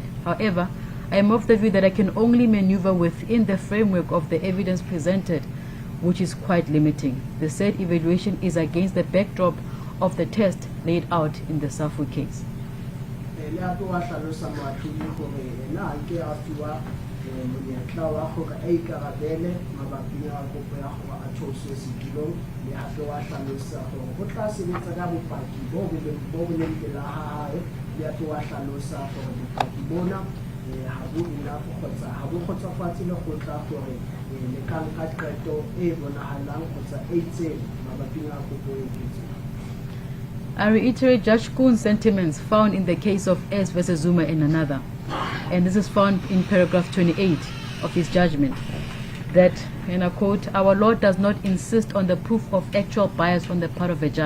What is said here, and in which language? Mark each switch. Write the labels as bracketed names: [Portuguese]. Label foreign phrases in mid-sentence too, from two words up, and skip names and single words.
[English] However, I am of the view that I can only maneuver within the framework of the evidence presented, which is quite limiting. The said evaluation is against the backdrop of the test laid out in the Safu case. [Southern Sotho] le hape wa hlalosa moatlhodi gore ena a ke a fiwa monyetla wa gore a ikarabele mabapi a kopo ya gore a theoswe setulong, le hape wa hlalosa gore go tla sebetsa ka bopaki bo boleng pela hae, le hape wa hlalosa gore bopaki bona ha bo enough kgotsa ha bo kgotsofatse lekgotla gore le ka nka qeto e bonahalang kgotsa e itseng mabapi a kopo e itseng. [English] I reiterate Judge Kuhn's sentiments found in the case of S versus Zuma and another, and this is found in paragraph 28 of his judgment, that, and I quote, "Our law does not insist on the proof of actual bias on the part of a judge.